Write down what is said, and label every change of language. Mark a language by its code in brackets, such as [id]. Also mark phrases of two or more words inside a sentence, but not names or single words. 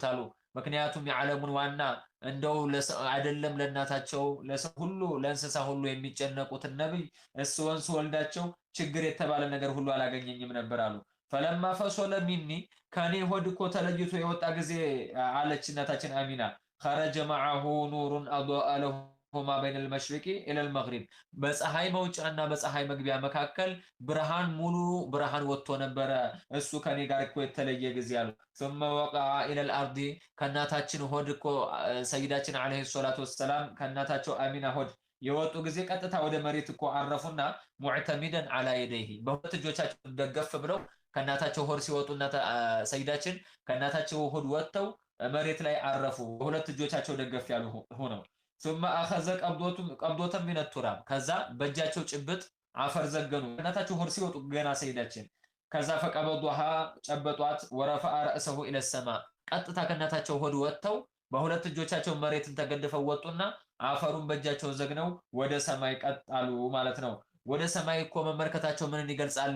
[am] አሉ። ምክንያቱም የዓለሙን ዋና እንደው አይደለም ለእናታቸው ለሰው ሁሉ ለእንስሳ ሁሉ የሚጨነቁትን ነብይ እሱን ስወልዳቸው ችግር የተባለ ነገር ሁሉ አላገኘኝም ነበር አሉ። [ar] فلما فصل مني [am] ከኔ ሆድ እኮ ተለይቶ የወጣ ጊዜ አለች እናታችን አሚና [ar] خرج معه نور أضاء لهما بين المشرق إلى المغرب [am] በፀሐይ መውጫና በፀሐይ መግቢያ መካከል ብርሃን ሙሉ ብርሃን ወጥቶ ነበረ እሱ ከኔ ጋር እኮ የተለየ ጊዜ አሉ። [ar] ثم وقع إلى الأرض [am] ከእናታችን ሆድ እኮ ሰይዳችን አለይሂ ሰላቱ ወሰላም ከእናታቸው አሚና ሆድ የወጡ ጊዜ ቀጥታ ወደ መሬት እኮ አረፉና [ar] معتمدا على يديه [am] በሁለት እጆቻቸው ደገፍ ብለው ከእናታቸው ሆድ ሲወጡና ሰይዳችን ከእናታቸው ሆድ ወጥተው መሬት ላይ አረፉ። ሁለት እጆቻቸው ደገፍ ያሉ ሆነው [ar] ثم أخذ قبضة من التراب [am] ከዛ በእጃቸው ጭብጥ አፈር ዘገኑ እናታቸው ሆድ ሲወጡ ገና ሰይዳችን ከዛ ፈቀበዱሃ ጨበጧት [ar] ورفع رأسه إلى السماء [am] ቀጥታ ከእናታቸው ሆድ ወጥተው በሁለት እጆቻቸው መሬትን ተገድፈው ወጡና አፈሩን በእጃቸው ዘግነው ወደ ሰማይ ቀጣሉ ማለት ነው። ወደ ሰማይ እኮ መመልከታቸው ምንን ይገልጻል?